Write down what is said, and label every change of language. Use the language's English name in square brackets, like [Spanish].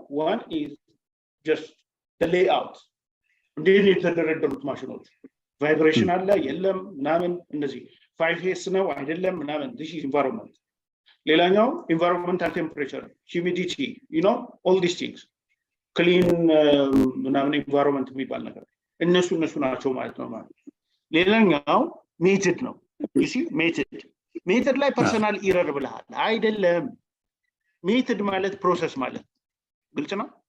[English] One is just the layout. [Amharic] እንዴት የተደረደሩት ማሽኖች ቫይብሬሽን አለ የለም ምናምን እነዚህ 5S ነው አይደለም ምናምን [English] this is environment. [Amharic] ሌላኛው [English] environmental temperature, humidity, all these things. [Amharic] Clean ምናምን environment የሚባል ነገር እነሱ ናቸው ማለት ነው ማለት። ሌላኛው ሜተድ ነው። [English] you see [Amharic] ሜተድ ላይ ፐርሰናል ኢረር ብለሃል አይደለም። ሜተድ ማለት ፕሮሰስ ማለት ግልጽ ነው።